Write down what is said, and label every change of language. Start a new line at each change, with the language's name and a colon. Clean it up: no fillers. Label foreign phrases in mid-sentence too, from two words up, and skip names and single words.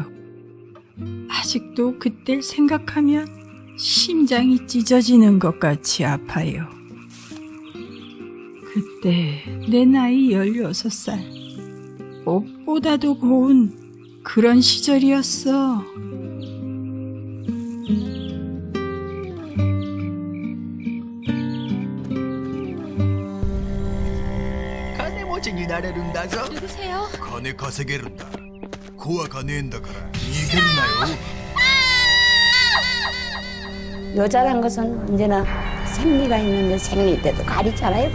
Korean: 아직도 그때를 생각하면 심장이 찢어지는 것 같이 아파요. 그때 내 나이 16살. 옷보다도 고운 그런 시절이었어.
Japanese: 金持ちになれるんだぞ。
Korean: 누구세요?
Japanese: 金稼げるんだ。怖かねえんだから逃げるなよ。
Korean: 여자란 것은 언제나 생리가 있는데 생리 때도 가리잖아요.